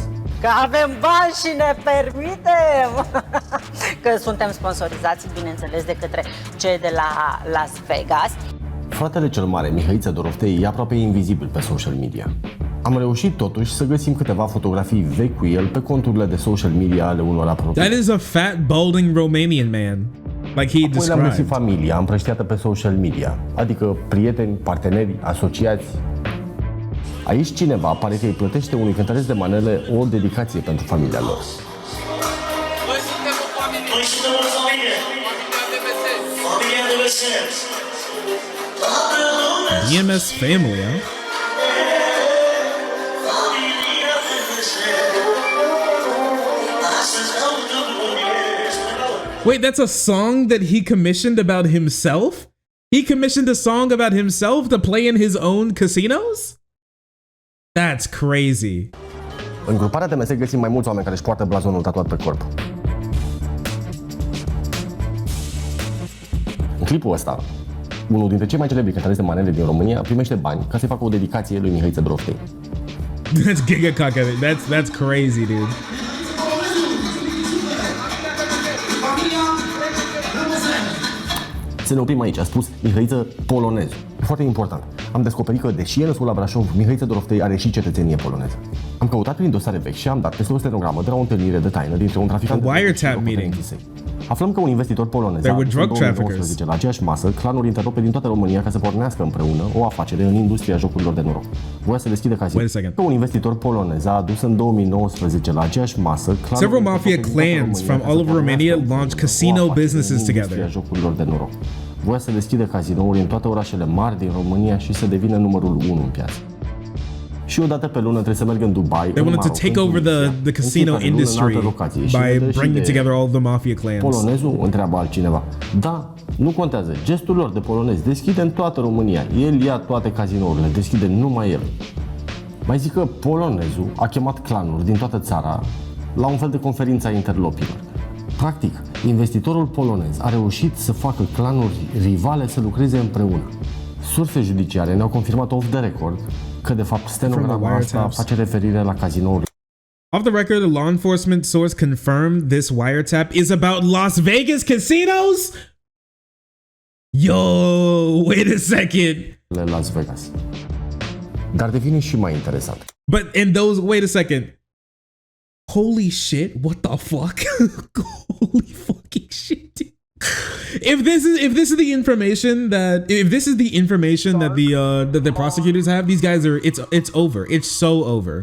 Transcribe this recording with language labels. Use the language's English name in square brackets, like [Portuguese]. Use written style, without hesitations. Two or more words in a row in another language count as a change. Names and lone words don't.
[Romanian] Că avem bani și ne permitem! Că suntem sponsorizați, bineînțeles, de către cei de la Las Vegas. Fratele cel mare, Mihăiță Doroftei, e aproape invizibil pe [English] social media. [Romanian] Am reușit totuși să găsim câteva fotografii vechi cu el pe conturile de [English] social media [Romanian] ale unor apropiați. [English] That is a fat, balding Romanian man. Like he [Romanian] Apoi [English] described. [Romanian] le-am găsit familia împrăștiată pe [English] social media, [Romanian] adică prieteni, parteneri, asociați. Aici cineva pare că îi plătește unui cântăresc de manele o dedicație pentru familia lor. Noi suntem o familie. Familia de BSS. [English] EMS family, huh? Wait, that's a song that he commissioned about himself? He commissioned a song about himself to play in his own casinos? That's crazy. [Romanian] În gruparea TMS găsim mai mulți oameni care își poartă blazonul tatuat pe corp. În clipul ăsta, unul dintre cei mai celebri cântăreți de manele din România primește bani ca să-i facă o dedicație lui Mihai Țădroftei. [English] That's gigacock. That's crazy, dude. [Romanian] Să ne oprim aici, a spus Mihăiță Polonezu. Foarte important. Am descoperit că, deși e născut la Brașov, Mihăiță Doroftei are și cetățenie poloneză. Am căutat prin dosare vechi și am dat peste o stenogramă de la o întâlnire de taină dintre un traficant de [English] wiretap meeting. [Romanian] Aflăm că un investitor polonez a adus în 2019 la aceeași masă clanuri interlope din toată România ca să pornească împreună o afacere în industria jocurilor de noroc. Voia să deschidă casino. Că un investitor polonez a adus în 2019 la aceeași masă [English] several mafia clans from all over Romania launched casino businesses together. [Romanian] Jocurilor de noroc. Voia să deschidă cazinouri în toate orașele mari din România și să devină numărul 1 în piață. Și o dată pe lună trebuie să merg în Dubai. [English] They wanted to take over the casino industry by bringing together all the mafia clans. [Romanian] Polonezul întreabă altcineva. Da, nu contează. Gestul lor de polonez deschide în toată România. El ia toate cazinourile, deschide numai el. Mai zic că polonezul a chemat clanuri din toată țara la un fel de conferință a interlopilor. Practic, investitorul polonez a reușit să facă clanuri rivale să lucreze împreună. Surse judiciare ne-au confirmat [English] off the record [Romanian] că, de fapt, stenograma asta face referire la cazinouri. [English] Off the record, a law enforcement source confirmed this wiretap is about Las Vegas casinos? Yo, wait a second. Las Vegas. [Romanian] Dar devine și mai interesant. [English] But in those, wait a second. Holy shit, what the fuck? Holy fucking shit, dude. If this is the information that the prosecutors have, these guys are it's over. It's so over.